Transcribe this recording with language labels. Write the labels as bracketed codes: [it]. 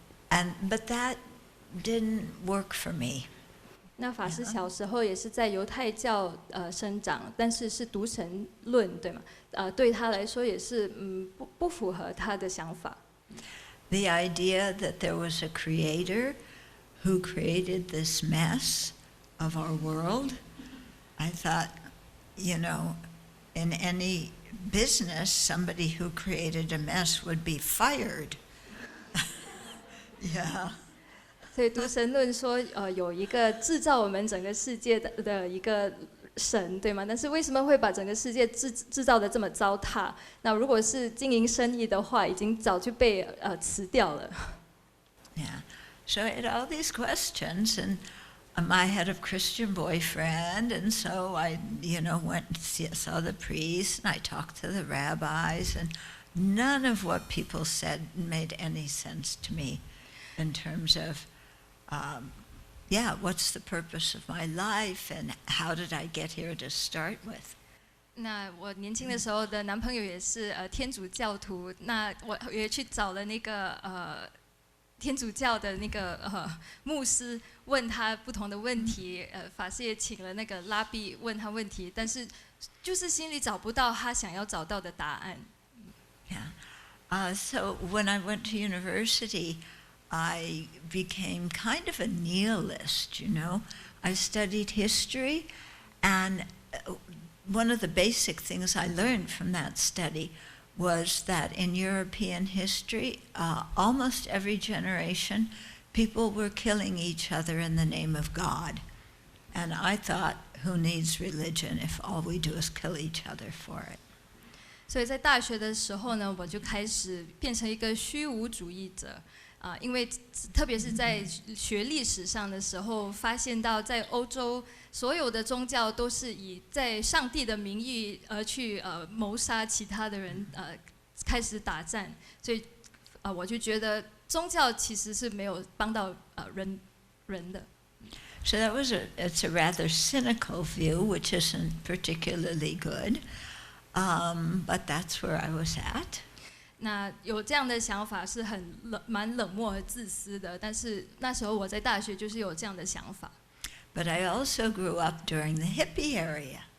[en] But that didn't work for me. [zh] 那法师小时候也是在犹太教生长，但是是独神论，对吗？对他来说也是不符合他的想法。 [en] The idea that there was a creator who created this mess of our world, I thought, you know, in any business, somebody who created a mess would be fired. Yeah. [zh] 所以独神论说，有一个制造我们整个世界的一个神，对吗？但是为什么会把整个世界制造的这么糟蹋？那如果是经营生意的话，已经早就被辞掉了。 [en] Yeah. So I had all these questions, and I had a Christian boyfriend, and so I, you know, went and saw the priest, and I talked to the rabbis, and none of what people said made any sense to me in terms of what's the purpose of my life and how did I get here to start with? [zh] 那我年轻的时候的男朋友也是天主教徒，那我也去找了那个天主教的那个牧师，问他不同的问题，法师也请了那个拉比问他问题，但是就是心里找不到他想要找到的答案。 [en] Yeah, so when I went to university, I became kind of a nihilist, you know. I studied history, and one of the basic things I learned from that study was that in European history, almost every generation, people were killing each other in the name of God. And I thought, who needs religion if all we do is kill each other for it? [zh] 所以在大学的时候呢，我就开始变成一个虚无主义者。因为特别是在学历史上的时候，发现到在欧洲所有的宗教都是以在上帝的名义而去谋杀其他的人，开始打战，所以我就觉得宗教其实是没有帮到人的。 [en] So it's a rather cynical view, which isn't particularly good, but that's where I was at. [zh] 那有这样的想法是蛮冷漠和自私的，但是那时候我在大学就是有这样的想法。 [en] But I also grew up during the hippie era.